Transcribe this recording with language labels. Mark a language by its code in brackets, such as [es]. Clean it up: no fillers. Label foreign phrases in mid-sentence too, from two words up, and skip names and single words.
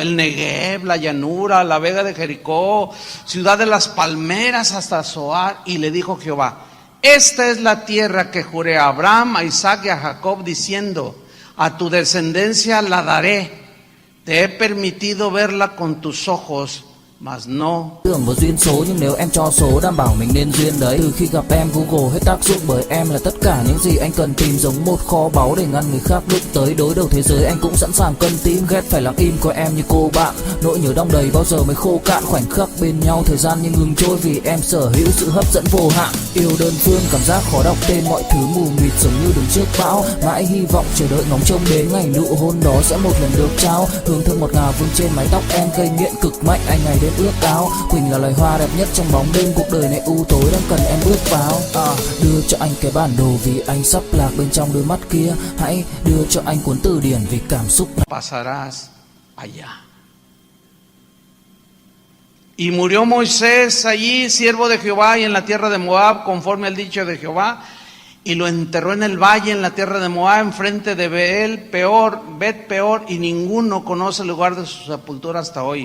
[es] El Negev, la llanura, la vega de Jericó, ciudad de las palmeras hasta Zoar. Y le dijo Jehová: esta es la tierra que juré a Abraham, a Isaac y a Jacob, diciendo: a tu descendencia la daré. Te he permitido verla con tus ojos, mas no. [vi] Tưởng một duyên số, nhưng nếu em cho số đảm bảo mình nên duyên đấy. Từ khi gặp em Google hết tác dụng, bởi em là tất cả những gì anh cần tìm, giống một kho báu để ngăn người khác đụng tới. Đối đầu thế giới anh cũng sẵn sàng cân tím, ghét phải lặng im coi em như cô bạn. Nỗi nhớ đong đầy bao giờ mới khô cạn, khoảnh khắc bên nhau thời gian như ngừng trôi, vì em sở hữu sự hấp dẫn vô hạn. Yêu đơn phương cảm giác khó đọc tên, mọi thứ mù mịt giống như đứng trước bão. Mãi hy vọng chờ đợi ngóng trông đến ngày nụ hôn đó sẽ một lần được trao. Hương thơm ngọt ngào vương trên mái tóc em, gây nghiện cực mạnh anh ngày đêm đêm ước ao. Quỳnh là loài hoa đẹp nhất trong bóng đêm, cuộc đời này u tối đang cần em bước vào. Đưa cho anh cái bản đồ vì anh sắp lạc bên trong đôi mắt kia. Hãy đưa cho anh cuốn từ điển vì cảm xúc. [es] Pasarás allá. Y murió Moisés allí, siervo de Jehová, y en la tierra de Moab, conforme al dicho de Jehová, y lo enterró en el valle, en la tierra de Moab, enfrente de Bet Peor, y ninguno conoce el lugar de su sepultura hasta hoy.